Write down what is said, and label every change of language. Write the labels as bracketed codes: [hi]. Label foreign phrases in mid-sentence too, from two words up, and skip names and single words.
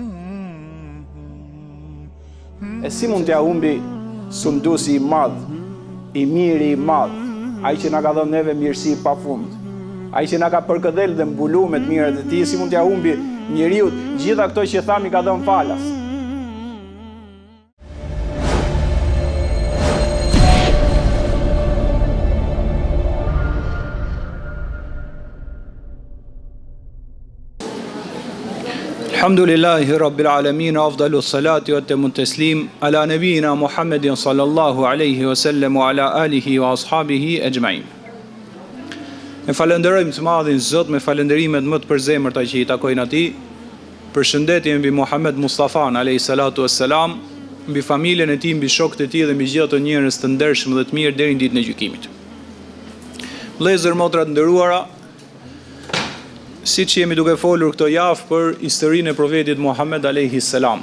[sq] E si mund t'ja humbi sunduesi i madh, i miri i madh, ai që na ka dhënë neve mirësi pafund, ai që na ka përkëdhel dhe mbuluar me të mirat e tij, si mund t'ja humbi njeriu gjitha këto që thami ka dhënë falas? [ar] الحمد لله رب العالمين، أفضل الصلاة وأتم التسليم على نبينا محمد صلى الله عليه وسلم وعلى آله وأصحابه أجمعين. [sq] Ne falenderojmë të madhin Zot me falenderimet më të përzemërta që i takojnë atij. Përshëndetje mbi Muhammed Mustafa [ar] عليه الصلاة والسلام, [sq] mbi familjen e tij, mbi shokët e tij dhe mbi gjithë ato njerëz të ndershëm dhe të mirë deri në ditën e gjykimit. Vëllezër, motra të nderuara, si që jemi duke folur këto javë për historinë e profetit Muhammed [ar] عليه السلام.